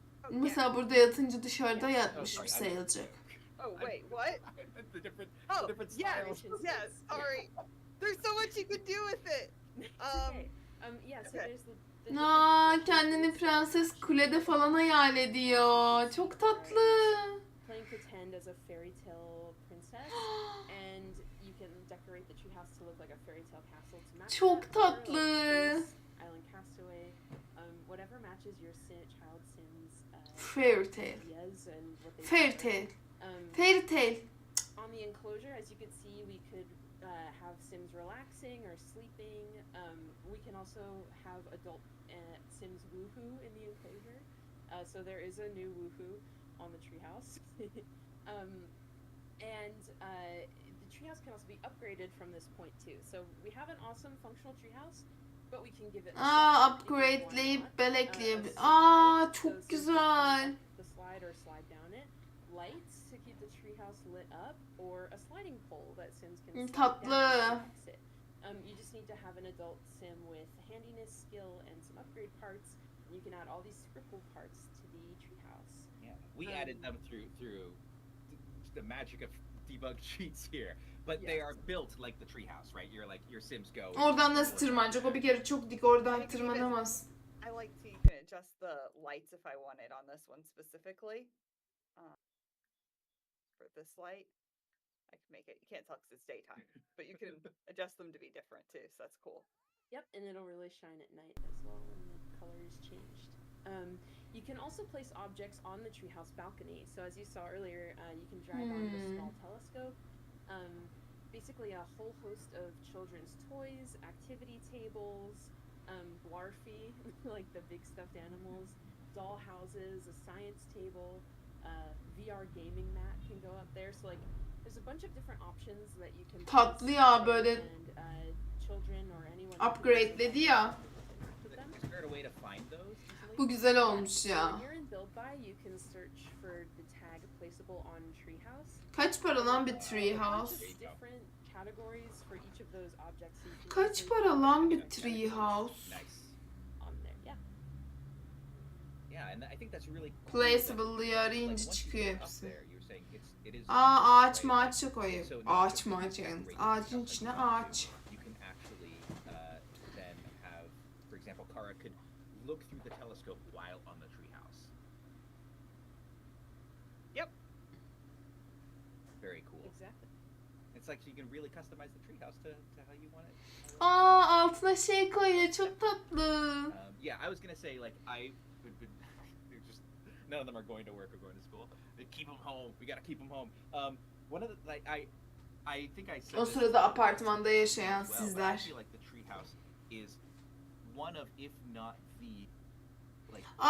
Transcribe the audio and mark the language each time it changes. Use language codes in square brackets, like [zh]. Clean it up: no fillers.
[tr] Mesela burada yatınca dışarıda yatmış sayılacak. [en] Oh wait, what? the different yes, styles. yes. Sorry. There's so much you could do with it. Yeah, so there's the [tr] Kendini prenses kulede falan hayal ediyor. Çok tatlı. [en] Playing pretend as a fairy tale princess, and you can decorate the treehouse to look like a fairy tale castle to match. [tr] Çok tatlı. [en] Island Castaway, whatever matches your child sims. Fairy tale. Ideas and what they Fairy tale. Fairy tale. On the enclosure, as you could see, we could have sims relaxing or sleeping. We can also have adult sims woohoo in the enclosure. So there is a new woohoo on the treehouse. And the treehouse can also be upgraded from this point too. So we have an awesome functional treehouse, but we can give it [tr] Upgradeleyip bel ekleyebilir. Çok güzel. [en] The slide or slide down it. Lights to keep the treehouse lit up, or a sliding pole that sims can slide [tr] Tatlı. [en] down and exit. You just need to have an adult sim with handiness, skill, and some upgrade parts. You can add all these super cool parts to the treehouse. Yeah, we added them through the magic of debug cheats here, but they are built like the treehouse, right? You're like your Sims go. [tr] Oradan nasıl tırmanacak? O bir kere çok dik, oradan tırmanamaz. [en] I like to you can adjust the lights if I want it on this one specifically. For this light, I can make it. You can't tell because it's daytime, but you can adjust them to be different too. So that's cool. Yep, and it'll really shine at night as well when the color is changed. You can also place objects on the treehouse balcony. So as you saw earlier, you can drive on the small telescope. Basically a whole host of children's toys, activity tables, Blarfy, like the big stuffed animals, doll houses, a science table, VR gaming mat can go up there. So like there's a bunch of different options that you can [tr] Tatlı ya böyle [en] and children or anyone [tr] upgradeledi ya. [en] Is there a way to find those? [tr] Bu güzel olmuş ya. [en] So here in Build By, you can search for the tag placeable on Treehouse. [tr] Kaç para lan bir treehouse? [en] Different categories for each of those objects. [tr] Kaç para lan bir treehouse? [en] On there, yeah. Yeah, and I think that's really cool. [tr] Placeable diye arayınca çıkıyor hepsi. [en] It is [tr] Ağaç mağaça koyuyor. Ağaç mağaça yalnız. Ağacın içine ağaç. [en] You can actually then have, for example, Kara could look through the telescope while on the treehouse. Yep. Very cool. Exactly. It's like you can really customize the treehouse to how you want it. [tr] Altına şey koyuyor, çok tatlı. [en] Yeah, I was gonna say like they're just none of them are going to work or going to school. They keep them home. We gotta keep them home. One of the I think I said [tr] O sırada apartmanda yaşayan sizler. [en] I feel like the treehouse is one of, if not the, like.